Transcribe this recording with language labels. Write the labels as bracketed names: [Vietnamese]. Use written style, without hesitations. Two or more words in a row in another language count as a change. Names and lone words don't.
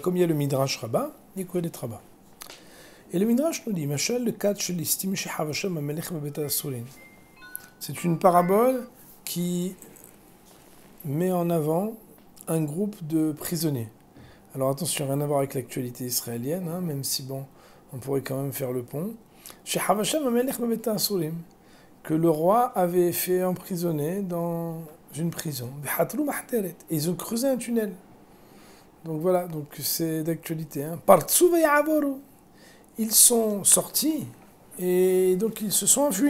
[French] Comme il y a le midrash Rabbah, il y a Kohelet Rabbah. Et le midrash nous dit, [Hebrew] משל ל כת שליסטים שחבשם המלך בבית אסורין. [French] C'est une parabole qui met en avant un groupe de prisonniers. Alors attention, rien à voir avec l'actualité israélienne, hein, même si bon, on pourrait quand même faire le pont. [Hebrew] שחבשם המלך בבית אסורים, [French] que le roi avait fait emprisonner dans une prison. Et ils ont creusé un tunnel. Donc voilà, donc c'est d'actualité. [Hebrew] פרצו וברחו. [French] Ils sont sortis et donc ils se sont enfuis.